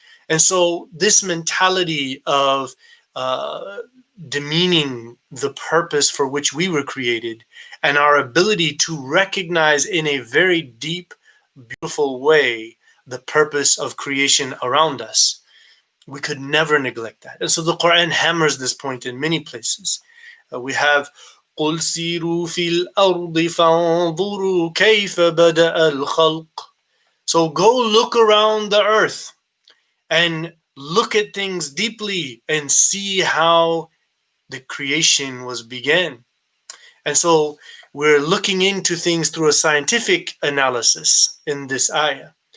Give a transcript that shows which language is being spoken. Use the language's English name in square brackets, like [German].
[English] And so this mentality of demeaning the purpose for which we were created and our ability to recognize in a very deep, beautiful way the purpose of creation around us, we could never neglect that. And so the Quran hammers this point in many places. We have [Arabic] قُلْ سِيرُوا فِي الْأَرْضِ فَانظُرُوا كَيْفَ بَدَأَ الْخَلْقِ. [English] So go look around the earth and look at things deeply and see how the creation was began. And so we're looking into things through a scientific analysis in this ayah.